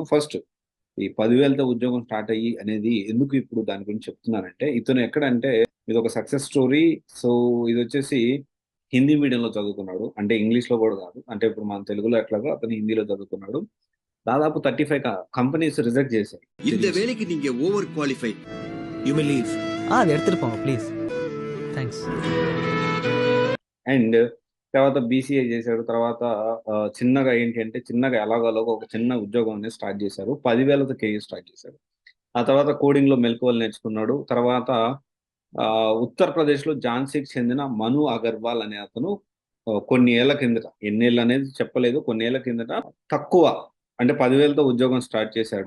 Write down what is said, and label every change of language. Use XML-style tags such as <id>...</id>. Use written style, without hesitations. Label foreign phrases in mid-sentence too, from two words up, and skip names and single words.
<te>ఫస్ట్, ఈ 10,000తో ఉద్యోగం స్టార్ట్ అయ్యి అనేది ఎందుకు ఇప్పుడు దాని గురించి చెప్తున్నానంటే, ఇతను ఎక్కడంటే ఇది ఒక</te> <en>success story.</en> <te>సో ఇది వచ్చేసి హిందీ మీడియంలో చదువుకున్నాడు, అంటే ఇంగ్లీష్ లో కూడా కాదు. అంటే ఇప్పుడు మన తెలుగులో ఎట్లాగో అతను హిందీలో చదువుకున్నాడు. దాదాపు 35</te> <en>companies reject</en> <te>చేశాయి.</te> <ta>இந்த வேலைக்கு நீங்க</ta> <en>over qualified. you may leave.</en> <ta>అది எடுத்துட்டு போங்க ப்ளீஸ்.</ta> <te>థ్యాంక్స్. అండ్ తర్వాత బీసీఏ చేశాడు. తర్వాత చిన్నగా ఏంటి అంటే, చిన్నగా ఎలాగోలాగో ఒక చిన్న ఉద్యోగం అనేది స్టార్ట్ చేశారు. 10,000తో కెరీర్ స్టార్ట్ చేశారు. ఆ తర్వాత కోడింగ్ లో మెలకువలు నేర్చుకున్నాడు. తర్వాత ఉత్తరప్రదేశ్ లో ఝాన్సీకి చెందిన మను అగర్వాల్ అనే అతను కొన్ని ఏళ్ల కిందట, ఎన్నేళ్ళు అనేది చెప్పలేదు, కొన్ని ఏళ్ల కిందట తక్కువ అంటే 10,000తో ఉద్యోగం స్టార్ట్ చేశాడు.</te>